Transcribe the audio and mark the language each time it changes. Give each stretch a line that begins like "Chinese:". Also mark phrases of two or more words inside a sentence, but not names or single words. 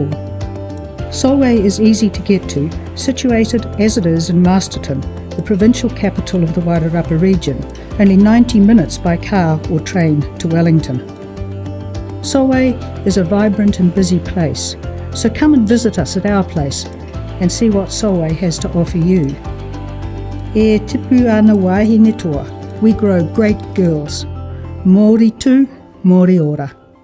English: Solway is easy to get to, situated as it is in Masterton, the provincial capital of the Wairarapa region, only 90 minutes by car or train to Wellington. Solway is a vibrant and busy place, so come and visit us at our place and see what Solway has to offer you.
Māori: E tipu ana wahine toa,
English: we grow great girls.
Māori: Mōri tū, mōri ora.